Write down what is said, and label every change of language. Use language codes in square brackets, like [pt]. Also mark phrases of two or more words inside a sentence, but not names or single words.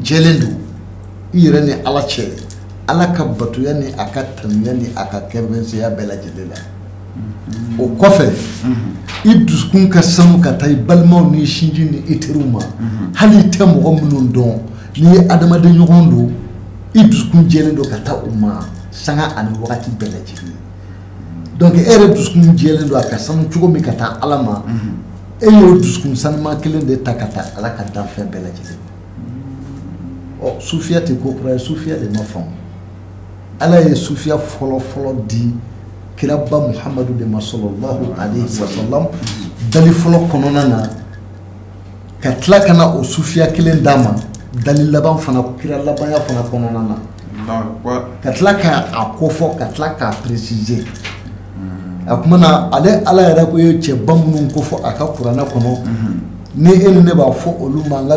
[bm] jɛlen don I yɛrɛ ni ala cɛ ala ka batoya ni a ka tanuya ni a ka kɛrɛfɛya bɛɛ lajɛlen la o kɔfɛ I dusukun ka sanu ka taa I balimaw ni sinji ni I teriw ma hali I tɛ mɔgɔ minnu dɔn n'i ye adamaden ɲɔgɔn don I dusukun jɛlen don ka taa u ma sanga ani wagati bɛɛ lajɛlen donc e yɛrɛ dusukun jɛlen don a ka sanu cogo min ka taa ala ma e y'o dusukun sanuman kelen de ta ka taa ala ka danfɛn bɛɛ lajɛlen ɔ sufiya tɛ ko kura ye sufiya de ma faamu ala ye sufiya fɔlɔ-fɔlɔ di kiraba Muhamadu de ma [ar] صلى الله عليه وسلم [bm] dali fɔlɔ kɔnɔna na ka tila ka na o sufiya kelen d'a ma dali laban fana kira labanya fana kɔnɔna na ka tila k'a kofɔ ka tila k'a préciser a kuma na ale ala yɛrɛ ko ye cɛba minnu ko fɔ a ka kuranɛ kɔnɔ ni e ni ne b'a fɔ olu ma an ka